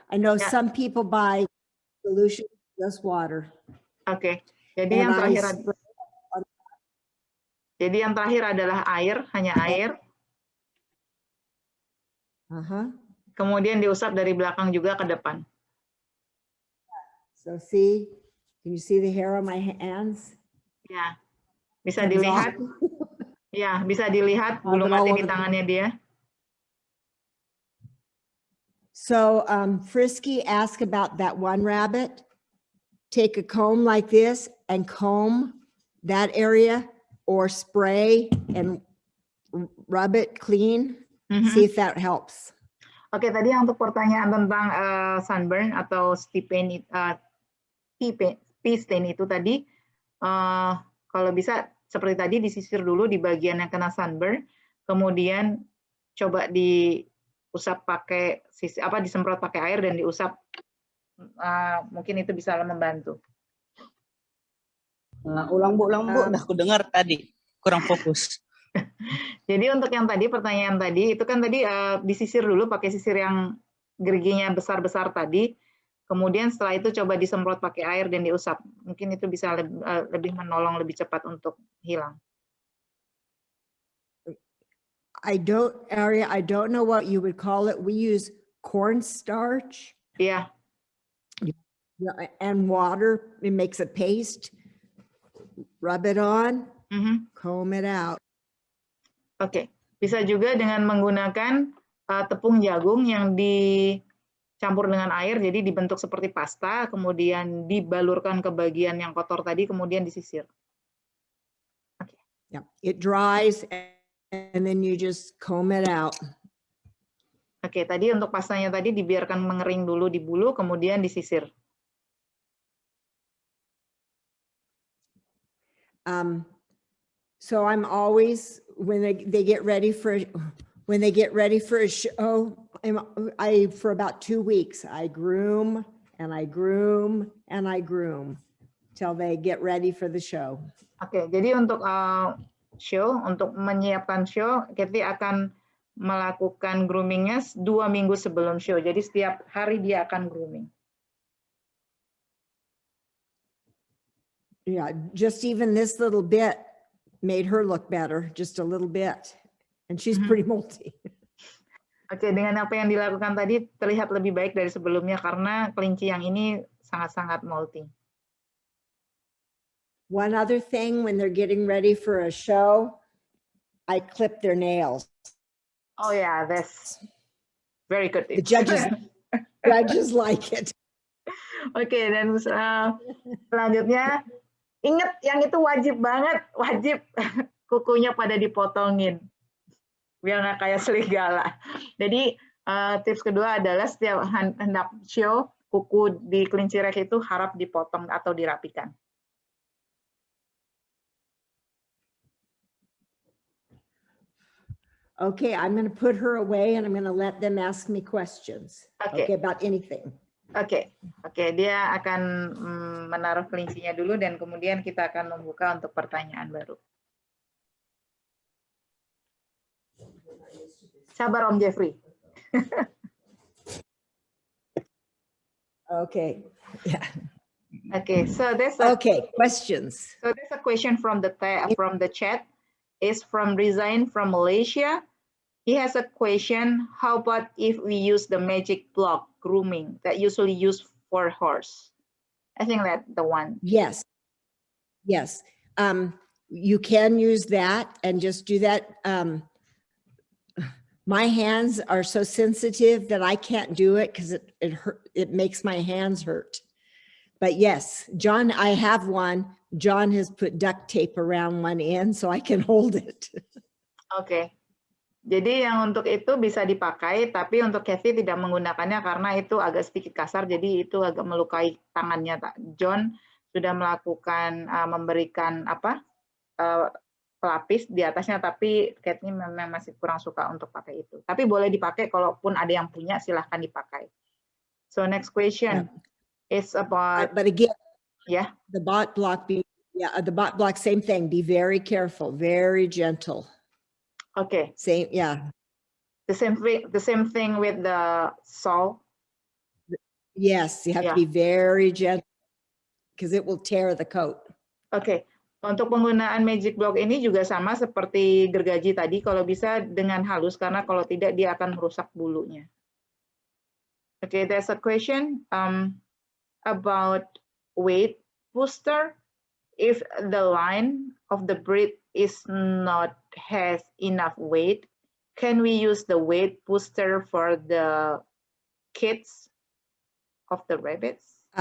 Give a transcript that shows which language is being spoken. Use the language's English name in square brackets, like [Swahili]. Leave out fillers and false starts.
[English] I know some people buy solution, just water. [Indonesian] Oke, jadi yang terakhir Jadi yang terakhir adalah air, hanya air. Kemudian diusap dari belakang juga ke depan. [English] So see, can you see the hair on my hands? [Indonesian] Ya, bisa dilihat. Ya, bisa dilihat bulu mati di tangannya dia. [English] So Frisky asked about that one rabbit. Take a comb like this and comb that area or spray and rub it clean. See if that helps. [Indonesian] Oke, tadi yang untuk pertanyaan tentang sunburn atau pea stain itu tadi, kalau bisa seperti tadi disisir dulu di bagian yang kena sunburn, kemudian coba diusap pakai disemprot pakai air dan diusap, mungkin itu bisa membantu. Ulang bu, udah aku dengar tadi kurang fokus. Jadi untuk yang tadi pertanyaan tadi itu kan tadi disisir dulu pakai sisir yang geriginya besar-besar tadi, kemudian setelah itu coba disemprot pakai air dan diusap, mungkin itu bisa lebih menolong lebih cepat untuk hilang. [English] I don't know what you would call it. We use cornstarch. Yeah. And water. It makes a paste. Rub it on. Comb it out. [Indonesian] Oke, bisa juga dengan menggunakan tepung jagung yang dicampur dengan air, jadi dibentuk seperti pasta, kemudian dibalurkan ke bagian yang kotor tadi, kemudian disisir. [English] Okay. Yeah, it dries and then you just comb it out. [Indonesian] Oke, tadi untuk pastanya tadi dibiarkan mengering dulu di bulu, kemudian disisir. [English] So I'm always when they get ready for a show, for about 2 weeks I groom and I groom and I groom till they get ready for the show. [Indonesian] Oke, jadi untuk untuk menyiapkan show, Cathy akan melakukan groomingnya 2 minggu sebelum show. Jadi setiap hari dia akan grooming. [English] Yeah, just even this little bit made her look better, just a little bit. And she's pretty moldy. [Indonesian] Oke, dengan apa yang dilakukan tadi terlihat lebih baik dari sebelumnya karena kelinci yang ini sangat-sangat molting. [English] One other thing, when they're getting ready for a show, I clip their nails. Oh yeah, that's very good. The judges like it. [Indonesian] Oke, dan selanjutnya ingat yang itu wajib banget, wajib kukunya pada dipotongin biar nggak kayak serigala. Jadi tips kedua adalah setiap hendak show, kuku di kelinci rek itu harap dipotong atau dirapikan. [English] Okay, I'm going to put her away and I'm going to let them ask me questions. Okay, about anything. [Indonesian] Oke, dia akan menaruh kelincinya dulu dan kemudian kita akan membuka untuk pertanyaan baru. Sabar Om Jeffrey. [English] Okay. Yeah. Okay, so there's questions. So there's a question from the chat. Is from Resign from Malaysia. He has a question. How about if we use the magic block grooming that usually used for horse? I think that's the one. Yes. Yes. You can use that and just do that. My hands are so sensitive that I can't do it because it makes my hands hurt. But yes, John, I have one. John has put duct tape around one end so I can hold it. [Indonesian] Oke. Jadi yang untuk itu bisa dipakai, tapi untuk Cathy tidak menggunakannya karena itu agak sedikit kasar, jadi itu agak melukai tangannya. John sudah melakukan memberikan pelapis di atasnya, tapi Cathy memang masih kurang suka untuk pakai itu. Tapi boleh dipakai, kalaupun ada yang punya silahkan dipakai. [English] So next question is about. But again, the bot block. The bot block, same thing. Be very careful, very gentle. Okay. Same, The same thing with the saw. Yes, you have to be very gentle because it will tear the coat. [Indonesian] Oke. Untuk penggunaan magic block ini juga sama seperti gergaji tadi, kalau bisa dengan halus, karena kalau tidak dia akan merusak bulunya. [English] Okay, there's a question about weight booster. If the line of the breed is not has enough weight, can we use the weight booster for the kids of the rabbits?